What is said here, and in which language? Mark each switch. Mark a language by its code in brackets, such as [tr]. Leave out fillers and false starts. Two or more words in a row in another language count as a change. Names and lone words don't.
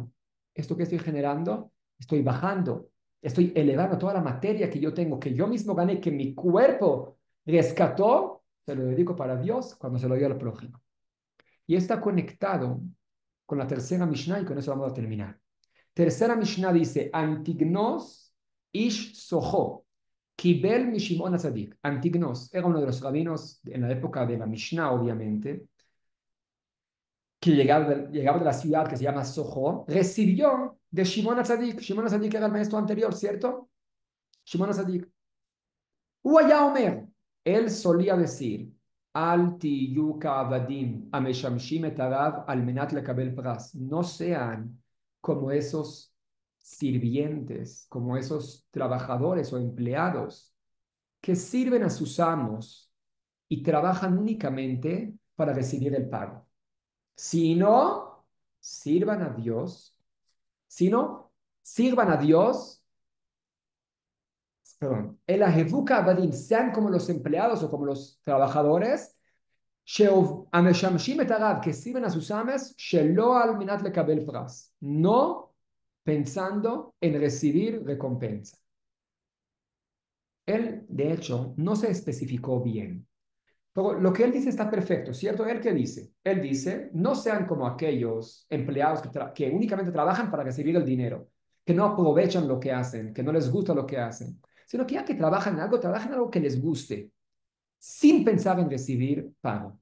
[es] Esto que estoy generando, estoy bajando, estoy elevando toda la materia que yo tengo, que yo mismo gané, que mi cuerpo rescató, se lo dedico para Dios cuando se lo dio al prójimo. Y está conectado con la tercera Mishnah y con eso vamos a terminar. Tercera Mishnah dice, [he] אנטיגנוס איש סוכו קיבל משמעון הצדיק. [es] Antignos era uno de los rabinos en la época de la Mishnah, obviamente, que llegaba de la ciudad que se llama Soho, recibió de Shimon Atzadik. Shimon Atzadik era el maestro anterior, ¿cierto? Shimon Atzadik. [he] והיה אומר, [es] él solía decir, [he] אל תהיו כעבדים המשמשים את הרב על מנת לקבל פרס. [es] No sean como esos sirvientes, como esos trabajadores o empleados que sirven a sus amos y trabajan únicamente para recibir el pago. Sino, sirvan a Dios, sino, sirvan a Dios, perdón, [he] אלא היו כעבדים, [es] sean como los empleados o como los trabajadores, [he] המשמשים את הרב, [es] que sirven a sus ames, [he] שלא על מנת לקבל פרס, [es] no pensando en recibir recompensa. Él, de hecho, no se especificó bien. Pero lo que él dice está perfecto, ¿cierto? ¿Él qué dice? Él dice, no sean como aquellos empleados que únicamente trabajan para recibir el dinero, que no aprovechan lo que hacen, que no les gusta lo que hacen, sino que ya que trabajan en algo que les guste, sin pensar en recibir pago.